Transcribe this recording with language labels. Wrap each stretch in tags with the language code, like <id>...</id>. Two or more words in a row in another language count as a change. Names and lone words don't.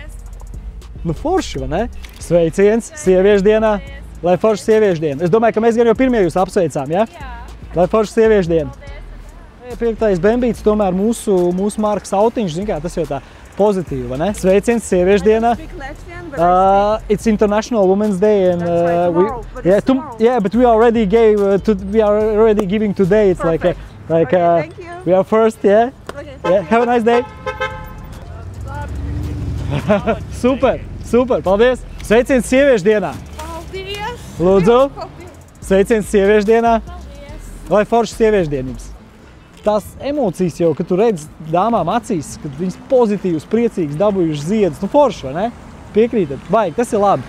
<lv>Nu forši, vai ne? Sveiciens sieviešu dienā! Lai forši sieviešu diena! Es domāju, ka mēs gan jau pirmie jūs apsveicām, ja? Lai forši sieviešu diena! Piektais bembīts tomēr mūsu markas autiņš, zin kā, tas jau tā pozitīvi, vai ne? Sveiciens sieviešu dienā!</lv> <en>It's International Women's Day and but we already giving today. It's like Thank you. we are first, yeah. Have a nice day.</en> <lv>Super, super, paldies! Sveiciens sieviešu dienā! Paldies! Lūdzu! Paldies! Sveiciens sieviešu dienā! Paldies! Lai forši sieviešu diena jums! Tās emocijas jau, kad tu redz dāmām acīs, kad viņas pozitīvas, priecīgas, dabūjušas ziedus, nu forši, vai ne? Piekrītat? Baigi, tas ir labi.</lv>